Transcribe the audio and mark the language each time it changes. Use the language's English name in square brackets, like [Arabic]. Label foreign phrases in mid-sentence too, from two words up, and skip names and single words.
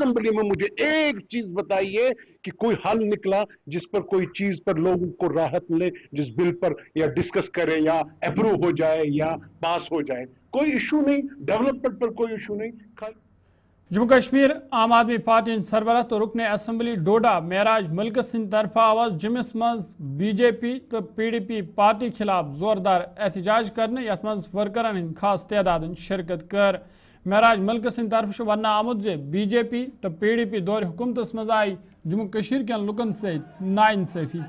[Urdu] اسمبلی میں مجھے ایک چیز بتائیے کہ کوئی حل نکلا جس پر کوئی چیز پر لوگوں کو راحت ملے, جس بل پر یا ڈسکس کرے یا اپروو ہو جائے یا پاس ہو جائے. کوئی ایشو نہیں, ڈیولپمنٹ پر کوئی ایشو نہیں. [Kashmiri] جموں کشمیر عام آدمی پارٹی سربراہ تو رکن اسمبلی ڈوڈا معراج ملک سند طرف آواز جمس مز بی جے پی تو پی ڈی پی پارٹی خلاف زوردار احتجاج کرنے یت مز ورکرن ہند خاص تعداد شرکت کر. معراج ملک سند طرف ون آمت بی جے پی تو پی ڈی پی دور حکومت مز آئی جموں کشمیر کن لکن ست ناانصافی کرنا.